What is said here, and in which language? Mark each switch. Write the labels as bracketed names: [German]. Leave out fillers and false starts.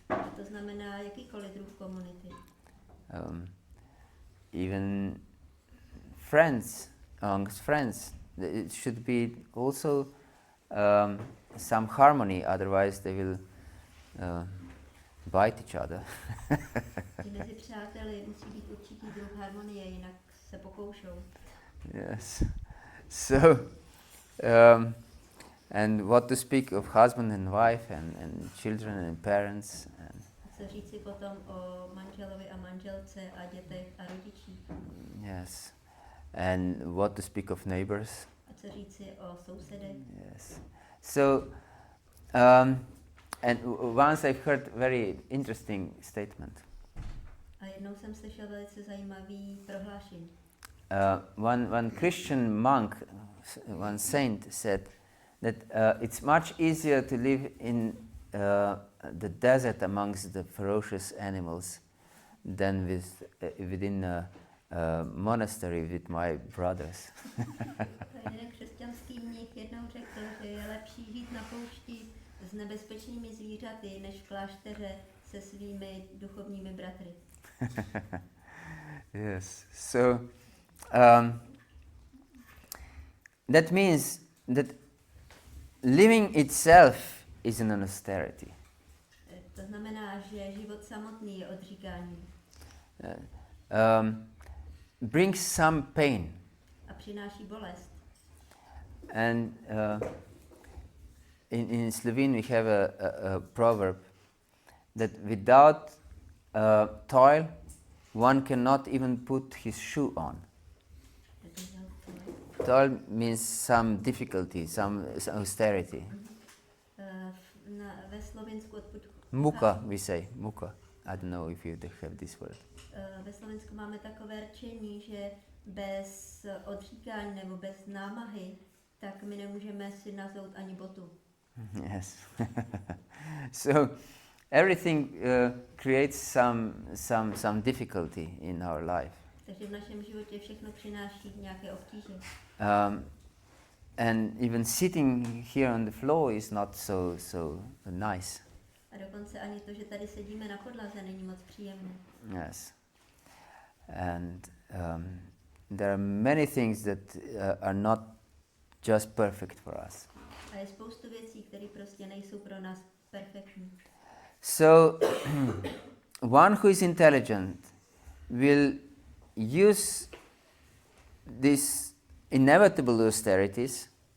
[Czech] A to znamená jakýkoliv druh komunity. [English] Even friends, amongst friends, it should be also some harmony, otherwise they will bite each other. [Czech] Mezi přáteli musí být určitý druh harmonie, jinak se pokoušou. [English] Yes. So, and what to speak of husband and wife and children and parents. And [Czech] co říci potom o manželovi a manželce a dětech a rodičích. [English] yes. And what to speak of neighbors. [Czech] A co říci o sousedech. [English] Yes. So, and once I've heard very interesting statement. [Czech] A jednou jsem slyšel velice zajímavý prohlášení. [English] One Christian monk, one saint said that it's much easier to live in the desert amongst the ferocious animals than within a monastery with my brothers. [Czech] Jeden křesťanský mnich jednou řekl, že je lepší žít na poušti s nebezpečnými zvířaty, než v klášteře se svými duchovními bratry. [English] Yes. So that means that living itself is an austerity. [Czech] To znamená, že život samotný je odříkání. [English] Brings some pain. [Czech] A přináší bolest. [English] And in Slovene we have a proverb that without toil one cannot even put his shoe on. [Czech] To [English] Toil means some difficulty, some austerity. [Czech] V Ve Slovinsku odkud [English] Muka, we say, muka. I don't know if you have this word. [Czech] Ve Slovensku máme takové rčení, že bez odříkání nebo bez námahy, tak my nemůžeme si nazout ani botu. [English] Yes. So everything creates some difficulty in our life. [Czech] Takže v našem životě všechno přináší nějaké obtíže. [English] And even sitting here on the floor is not so nice. [Czech] A dokonce ani to, že tady sedíme na podlaze, není moc příjemné. [English] Yes. And there are many things that are not just perfect for us. [Czech] A je spoustu věcí, které prostě nejsou pro nás perfektní. [English] So one who is intelligent will use these inevitable austerities